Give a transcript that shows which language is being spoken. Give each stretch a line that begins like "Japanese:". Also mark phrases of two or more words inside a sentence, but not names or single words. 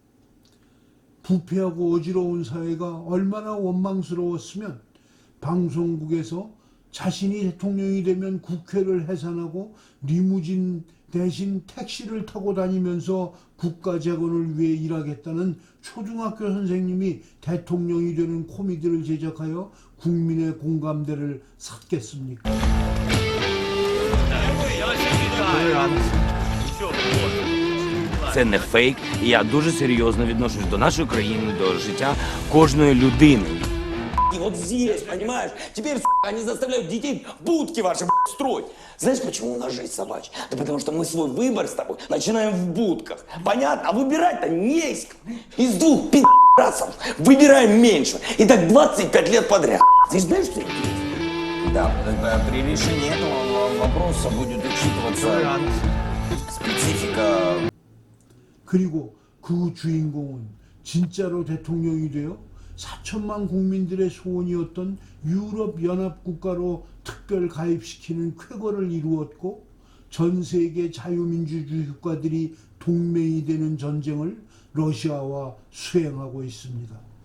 Korean: 부패하고 어지러운 사회가 얼마나 원망스러웠으면 방송국에서 자신이 대통령이 되면 국회를 해산하고 리무진 대신 택시를 타고 다니면서 국가 재건을 위해 일하겠다는 초등학교 선생님이 대통령이 되는 코미디를 제작하여 국민의 공감대를 샀겠습니까?
Ukrainian: Це не фейк, і я дуже серйозно відношусь до нашої країни, до життя кожної людини.
Russian: И вот здесь, понимаешь? Теперь, они заставляют детей будки ваши строить. Знаешь, почему у нас жизнь собачья? Да потому что мы свой выбор с тобой начинаем в будках. Понятно? А выбирать-то не из кого. Из двух пи***расов выбираем меньше. И так 25 лет подряд. Ты знаешь, что интересно? Да, при решении этого вопроса будет учитываться специфика.
Korean: 그리고 그 주인공은 진짜로 대통령이 되어 4천만 국민들의 소원이었던 유럽 연합 국가로 특별 가입시키는 쾌거를 이루었고 전 세계 자유민주주의 국가들이 동맹이 되는 전쟁을 러시아와 수행하고 있습니다.